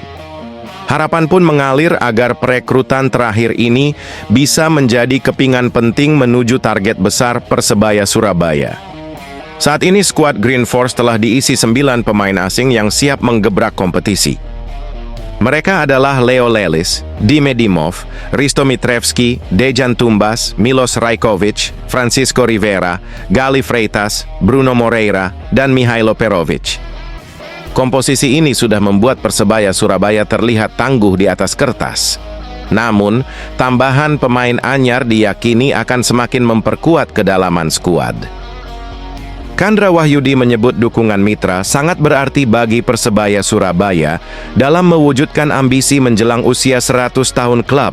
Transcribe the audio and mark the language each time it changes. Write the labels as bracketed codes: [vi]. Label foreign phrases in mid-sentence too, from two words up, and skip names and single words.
[id] Harapan pun mengalir agar perekrutan terakhir ini bisa menjadi kepingan penting menuju target besar Persebaya Surabaya. Saat ini skuad Green Force telah diisi 9 pemain asing yang siap menggebrak kompetisi. Mereka adalah Leo Lelis, Dime Dimov, Risto Mitrevski, Dejan Tumbas, Milos Rajkovic, Francisco Rivera, Gali Freitas, Bruno Moreira, dan Mihailo Perovic. Komposisi ini sudah membuat Persebaya Surabaya terlihat tangguh di atas kertas. Namun, tambahan pemain anyar diyakini akan semakin memperkuat kedalaman skuad. Chandra Wahyudi menyebut dukungan mitra sangat berarti bagi Persebaya Surabaya dalam mewujudkan ambisi menjelang usia 100 tahun klub.